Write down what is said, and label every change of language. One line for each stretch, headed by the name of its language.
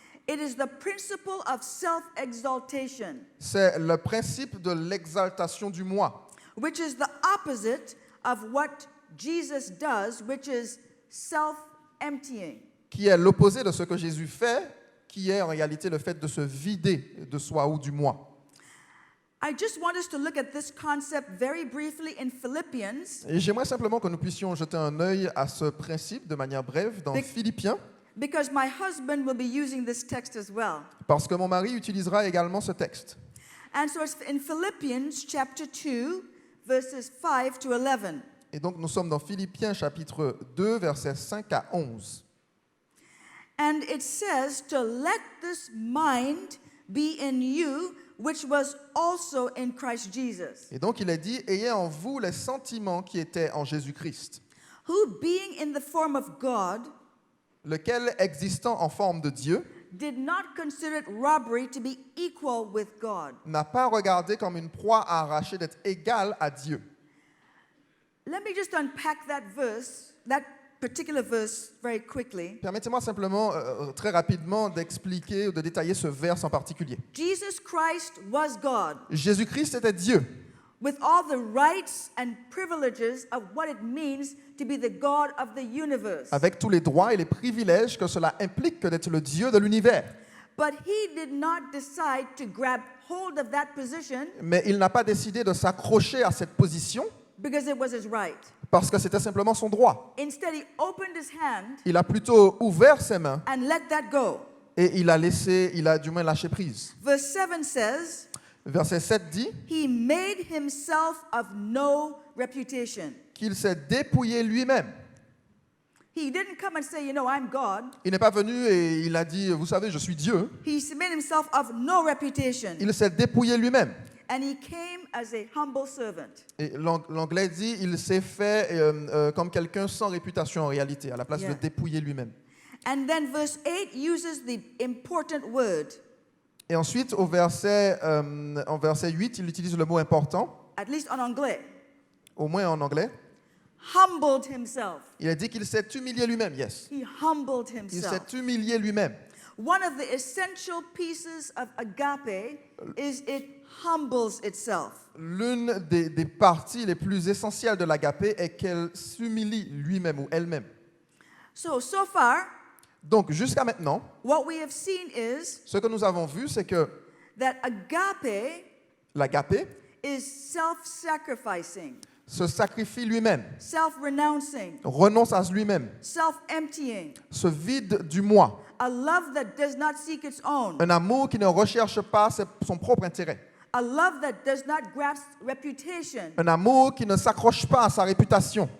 English: It is the principle of self-exaltation,
French: C'est le principe de l'exaltation du moi,
English: which is the opposite of what Jesus does, which is self-emptying.
French: qui est l'opposé de ce que Jésus fait, qui est en réalité le fait de se vider de soi ou du moi.
English: I just want us to look at this concept very briefly in Philippians,
French: Et j'aimerais simplement que nous puissions jeter un œil à ce principe de manière brève dans Philippiens,
English: because my husband will be using this text as well.
French: parce que mon mari utilisera également ce texte.
English: And so it's in Philippians chapter 2, verses 5 to 11.
French: Et donc nous sommes dans Philippiens chapitre 2, versets 5 à 11.
English: And it says to let this mind be in you, which was also in Christ Jesus,
French: Et donc il est dit, ayez en vous les sentiments qui étaient en Jésus-Christ,
English: who being in the form of God,
French: lequel existant en forme de Dieu,
English: did not consider it robbery to be equal with God.
French: n'a pas regardé comme une proie à arracher d'être égal à Dieu.
English: Let me just unpack that verse, that particular verse, very quickly.
French: Permettez-moi simplement, très rapidement, d'expliquer ou de détailler ce verse en particulier.
English: Jesus Christ was God,
French: Jésus-Christ était Dieu,
English: with all the rights and privileges of what it means to be the God of the universe.
French: avec tous les droits et les privilèges que cela implique que d'être le Dieu de l'univers.
English: But he did not decide to grab hold of that position
French: Mais il n'a pas décidé de s'accrocher à cette position
English: because it was his right.
French: parce que c'était simplement son droit.
English: Instead, he opened his hand
French: Il a plutôt ouvert ses mains
English: and let that go.
French: et il a du moins lâché prise.
English: Verse 7 says,
French: Verset 7 dit
English: he made himself of no reputation.
French: qu'il s'est dépouillé lui-même.
English: He didn't come and say, I'm God.
French: Il n'est pas venu et il a dit, vous savez, je suis Dieu.
English: He made himself of no reputation.
French: Il s'est dépouillé lui-même.
English: And he came as a humble servant.
French: Et l'anglais dit, il s'est fait comme quelqu'un sans réputation en réalité, à la place
English: Yeah.
French: de dépouiller lui-même.
English: And then verse 8 uses the important word,
French: Et ensuite, en verset 8, il utilise le mot important,
English: at least
French: en anglais, au moins en anglais.
English: humbled himself.
French: Il a dit qu'il s'est humilié lui-même, yes.
English: He humbled
French: Il
English: himself.
French: s'est humilié lui-même.
English: One of the essential pieces of agape is it humbles itself.
French: L'une des parties les plus essentielles de l'agapé est qu'elle s'humilie lui-même ou elle-même.
English: So far,
French: Donc, jusqu'à maintenant,
English: what we have seen is
French: ce que nous avons vu, c'est que
English: that agape
French: l'agapé
English: is self-sacrificing,
French: se sacrifie lui-même,
English: self-renouncing,
French: renonce à lui-même,
English: self-emptying,
French: se vide du moi.
English: a love that does not seek its own,
French: Un amour qui ne recherche pas son propre intérêt.
English: a love that does not grasp reputation,
French: Un amour qui ne s'accroche pas à sa réputation,